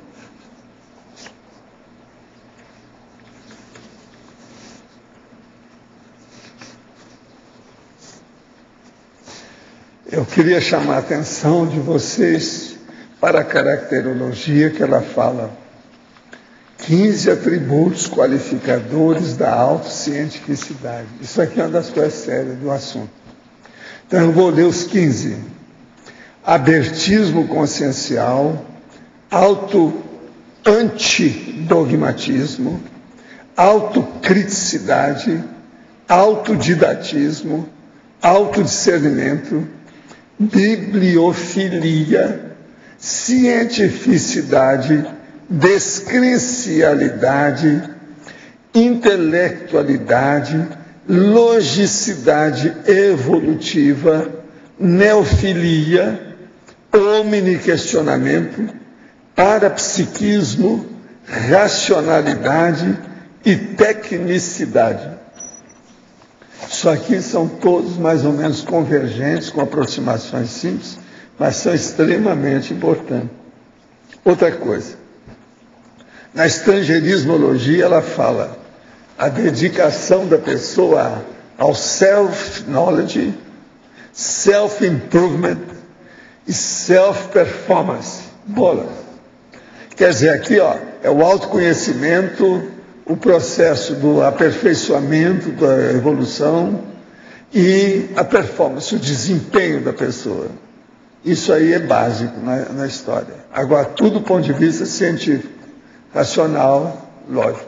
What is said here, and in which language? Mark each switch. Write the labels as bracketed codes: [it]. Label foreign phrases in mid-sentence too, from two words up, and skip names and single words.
[pt] Eu queria chamar a atenção de vocês para a caracterologia que ela fala. 15 atributos qualificadores da autocientificidade. Isso aqui é uma das coisas sérias do assunto. Então eu vou ler os 15. Abertismo consciencial, antidogmatismo, autocriticidade, autodidatismo, autodiscernimento, bibliofilia, cientificidade, descrencialidade, intelectualidade, logicidade evolutiva, neofilia, omniquestionamento, parapsiquismo, racionalidade e tecnicidade. Isso aqui são todos mais ou menos convergentes, com aproximações simples, mas são extremamente importantes. Outra coisa, na estrangeirismologia ela fala a dedicação da pessoa ao [en] self-knowledge, self-improvement [pt] e self-performance. Bola. Quer dizer, aqui é o autoconhecimento, o processo do aperfeiçoamento, da evolução e a performance, o desempenho da pessoa. Isso aí é básico na história. Agora, tudo do ponto de vista científico, racional, lógico.